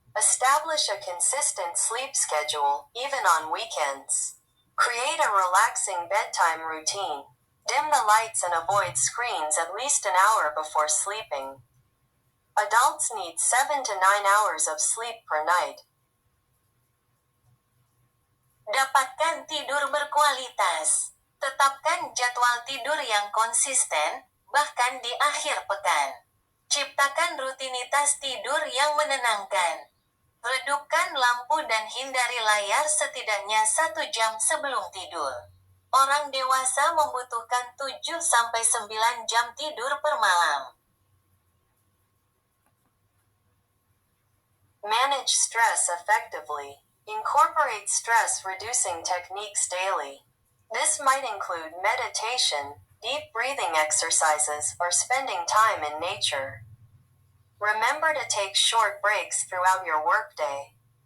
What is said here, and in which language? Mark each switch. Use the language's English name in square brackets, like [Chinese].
[English] Establish a consistent sleep schedule, even on weekends. Create a relaxing bedtime routine. Dim the lights and avoid screens at least an hour before sleeping. Adults need 7 to 9 hours of sleep per night. [Indonesian] Dapatkan tidur berkualitas. Tetapkan jadwal tidur yang konsisten, bahkan di akhir pekan. Ciptakan rutinitas tidur yang menenangkan. Redupkan lampu dan hindari layar setidaknya 1 jam sebelum tidur. Orang dewasa membutuhkan 7 sampai 9 jam tidur per malam. [English] Manage stress effectively. Incorporate stress reducing techniques daily. This might include meditation, deep breathing exercises, or spending time in nature. Remember to take short breaks throughout your workday.